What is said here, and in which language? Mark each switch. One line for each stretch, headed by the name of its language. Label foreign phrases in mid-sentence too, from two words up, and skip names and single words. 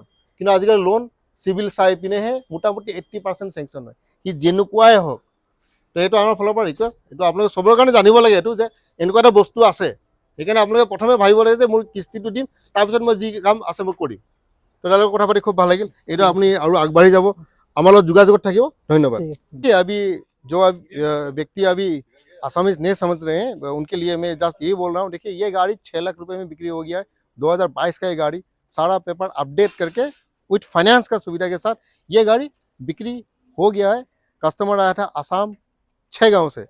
Assamese: কিন্তু আজিকালি লোন চিভিল চাই পিনেহে মোটামুটি 80% চেংচন হয়, সি যেনেকুৱাই হওক। তো এইটো আমাৰ ফালৰ পৰা ৰিকুৱেষ্ট, এইটো আপোনালোকে চবৰ কাৰণে জানিব লাগে এইটো যে এনেকুৱা এটা বস্তু আছে। সেইকাৰণে আপোনালোকে প্ৰথমে ভাবিব লাগে যে মোৰ কিস্তিটো দিম, তাৰপিছত মই যি কাম আছে মই কৰিম। তো তেওঁলোকৰ কথা পাতি খুব ভাল লাগিল। এইটো আপুনি আৰু আগবাঢ়ি যাব, আমাৰ লগত যোগাযোগত থাকিব। ধন্যবাদ।
Hindi: अभी जो व्यक्ति अभी आसामीज नहीं समझ रहे हैं, उनके लिए मैं जस्ट ये बोल रहा हूँ, देखिए ये गाड़ी 6 लाख रुपए में बिक्री हो गया है। 2022 का ये गाड़ी सारा पेपर अपडेट करके
English: with finance
Hindi: का सुविधा के साथ ये गाड़ी बिक्री हो गया है। कस्टमर आया था आसाम 6 गाँव से।